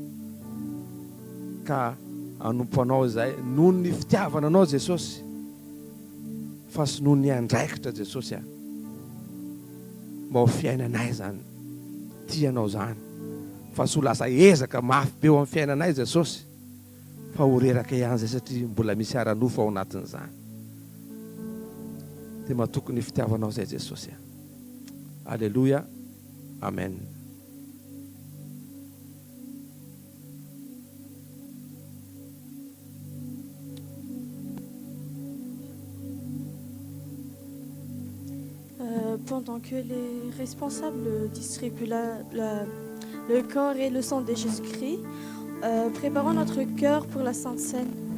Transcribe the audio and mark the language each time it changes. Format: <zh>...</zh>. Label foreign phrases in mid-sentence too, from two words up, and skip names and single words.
<mg>ka anompo anao izay noho ny fitiavana anao Jesosy fa sy noho ny andraikitra Jesosy mba ho fiainanay zany tianao zany fa sy ho lasa ezaka mafy be eo amin'ny fiainanay Jesosy fa ho reraka ihany zay satria mbola misy ara-nofo ao anatin'izany. Dia mahatoky ny fitiavanao zay Jesosy. Alléluia. Amen.</mg> <fr>Pendant que les responsables distribuent le corps et le sang de Jésus-Christ, préparons notre cœur pour la Sainte Seine.</fr>